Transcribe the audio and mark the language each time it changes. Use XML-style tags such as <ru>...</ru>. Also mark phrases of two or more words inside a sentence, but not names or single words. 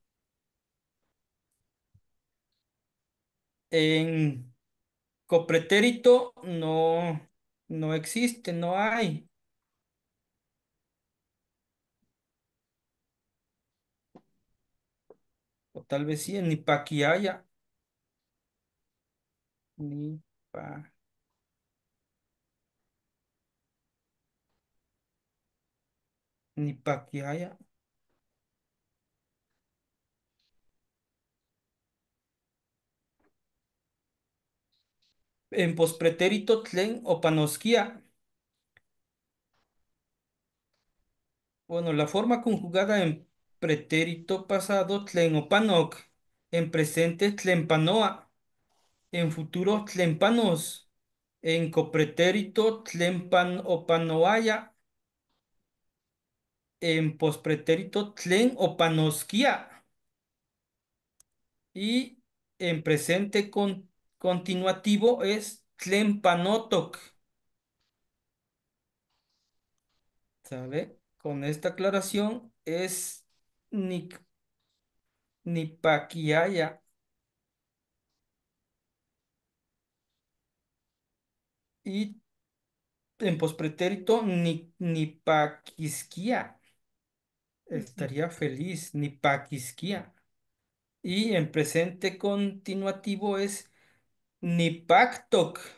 <es>En copretérito, no existe, no hay. O tal vez sí, en nipaquiaya, ni pa, nipaquiaya. En pospretérito,</es> <nah>tlen o panosquia.</nah> <es>Bueno, la forma conjugada en pretérito pasado, tlenopanoc, en presente, tlenpanoa, en futuro,</es> <nah>tlenpanos.</nah> <es>En copretérito,</es> <nah>tlen opanoaya.</nah> <es>En pospretérito,</es> <nah>tlen opanosquia.</nah> <es>Y en presente continuativo es</es> <nah>tlen panotoc.</nah> <es>¿Sabe? Con esta aclaración es nic, nipaquiaya. Y en pospretérito, nipaquisquia. Estaría feliz, nipaquisquia. Y en presente continuativo es nipactoc.</es>